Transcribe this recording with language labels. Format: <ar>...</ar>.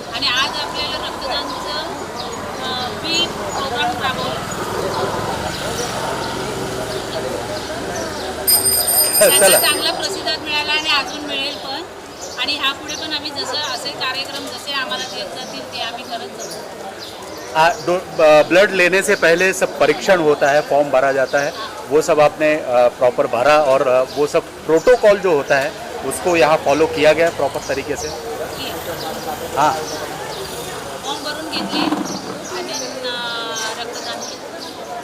<mr>आणि आज आपल्याला रक्तदानचं बी प्रोग्राम राबवलं, त्यांना चांगला प्रतिसाद मिळाला आणि अजून मिळेल पण. आणि ह्यापुढे पण आम्ही जसं असे कार्यक्रम जसे आम्हाला देत जातील ते आम्ही करत जाऊ.</mr> <hi>ब्लड लेने से पहले सब परीक्षण होता है, फॉर्म भरा जाता है, वो सब आपने प्रॉपर भरा और वो सब प्रोटोकॉल जो होता है उसको यहाँ फॉलो किया गया प्रॉपर तरीके से. हाँ,</hi> <mr>फॉर्म भरून घेतले आणि रक्तदान केलं.</mr>